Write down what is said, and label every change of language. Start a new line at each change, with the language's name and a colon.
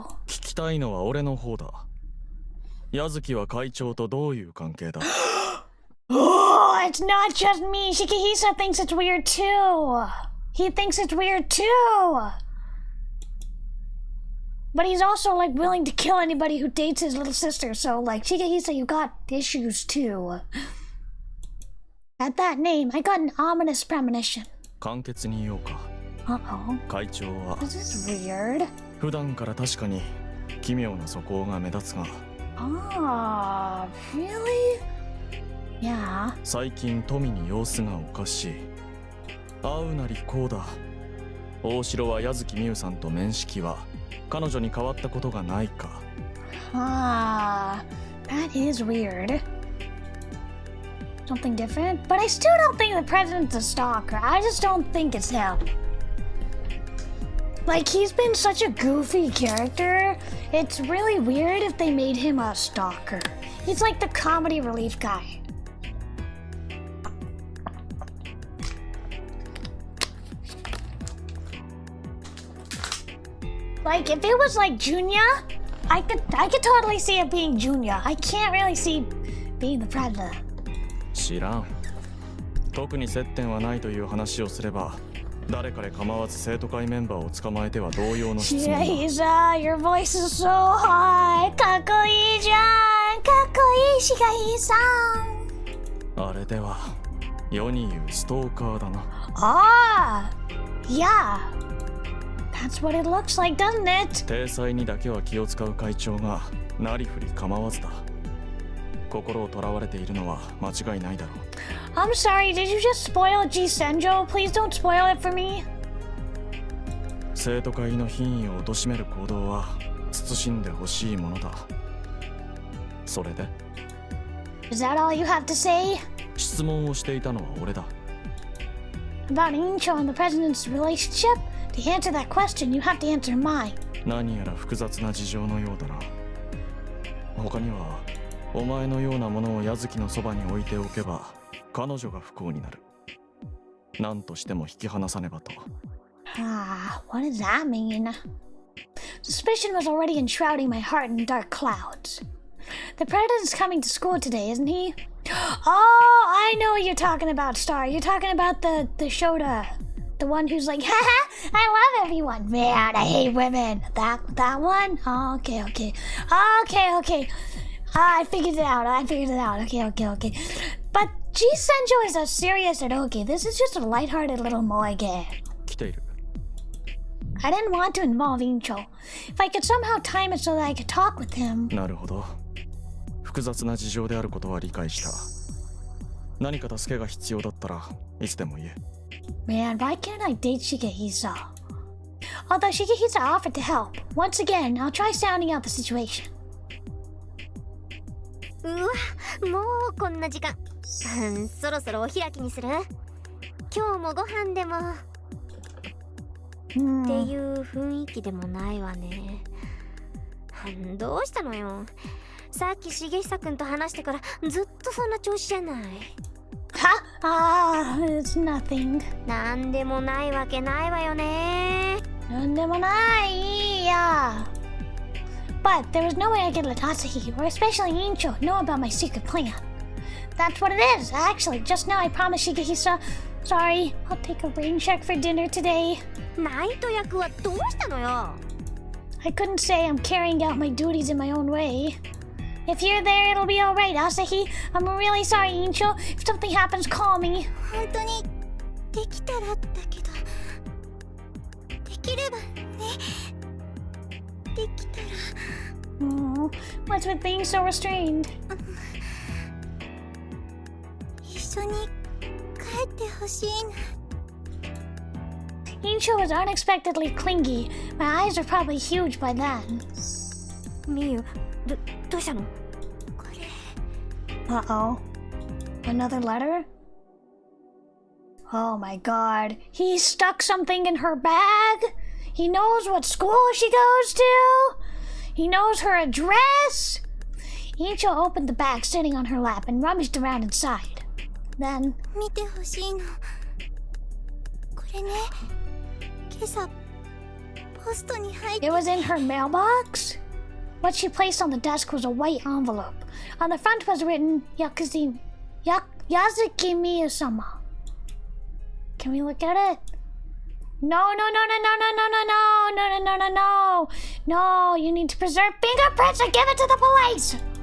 Japanese: 聞きたいのは俺の方だ。矢月は会長とどういう関係だ？
English: Oh, it's not just me. Shigahisa thinks it's weird too. He thinks it's weird too. But he's also like willing to kill anybody who dates his little sister. So like Shigahisa, you got issues too. At that name, I got an ominous premonition.
Japanese: 簡潔に言おうか。
English: Uh-oh.
Japanese: 会長は
English: This is weird.
Japanese: 普段から確かに奇妙な素行が目立つが、
English: Ah, really? Yeah.
Japanese: 最近富に様子がおかしい。会うなりこうだ。大城は矢月美優さんと面識は彼女に変わったことがないか。
English: Ah, that is weird. Something different? But I still don't think the president's a stalker. I just don't think it's him. Like, he's been such a goofy character. It's really weird if they made him a stalker. He's like the comedy relief guy. Like, if it was like Junya, I could totally see it being Junya. I can't really see being the president.
Japanese: 知らん。特に接点はないという話をすれば、誰彼構わず生徒会メンバーを捕まえては同様の質問。
English: Shigahisa, your voice is so high.
Japanese: かっこいいじゃん。かっこいい、Shigahisa. あれでは世に言うストーカーだな。
English: Ah, yeah. That's what it looks like, doesn't it?
Japanese: 体裁にだけは気を使う会長がなりふり構わずだ。心をとらわれているのは間違いないだろう。
English: I'm sorry, did you just spoil G Senjo? Please don't spoil it for me.
Japanese: 生徒会の品位を貶める行動は慎んでほしいものだ。それで
English: Is that all you have to say?
Japanese: 質問をしていたのは俺だ。
English: About Incho and the president's relationship? To answer that question, you have to answer mine.
Japanese: 何やら複雑な事情のようだな。他にはお前のようなものを矢月のそばに置いておけば彼女が不幸になる。何としても引き離さねばと。
English: Ah, what does that mean? Suspicion was already enshrouding my heart in dark clouds. The president's coming to school today, isn't he? Oh, I know what you're talking about, Star. You're talking about the Shota. The one who's like, haha, I love everyone. Man, I hate women. That one? Oh, okay. I figured it out. Okay. But G Senjo is a serious eroge. This is just a lighthearted little moe game.
Japanese: 来ている。
English: I didn't want to involve Incho. If I could somehow time it so that I could talk with him.
Japanese: なるほど。複雑な事情であることは理解した。何か助けが必要だったらいつでも言え。
English: Man, why can't I date Shigahisa? Although Shigahisa offered to help. Once again, I'll try sounding out the situation.
Japanese: うわ、もうこんな時間。そろそろお開きにする？今日もご飯でも。っていう雰囲気でもないわね。どうしたのよ。さっき重久くんと話してからずっとそんな調子じゃない。
English: は？It's nothing.
Japanese: なんでもないわけないわよね。なんでもない。
English: Yeah. But there was no way I could let Asahi, or especially Incho, know about my secret plan. That's what it is. Actually, just now I promised Shigahisa. Sorry, I'll take a rain check for dinner today.
Japanese: ナイト役はどうしたのよ。
English: I couldn't say I'm carrying out my duties in my own way. If you're there, it'll be alright, Asahi. I'm really sorry, Incho. If something happens, call me.
Japanese: 本当にできたらだけど、できればね、できたら。
English: What's with being so restrained?
Japanese: 一緒に帰ってほしいな。
English: Incho was unexpectedly clingy. My eyes are probably huge by then.
Japanese: みゆ、どうしたの？これ。
English: Uh-oh. Another letter? Oh my god. He stuck something in her bag? He knows what school she goes to? He knows her address? Incho opened the bag sitting on her lap and rummaged around inside. Then...
Japanese: 見てほしいの。これね、今朝ポストに入って。
English: It was in her mailbox? What she placed on the desk was a white envelope. On the front was written Yazuki Miyu-sama. Can we look at it? No. No, you need to preserve fingerprints and give it to the police!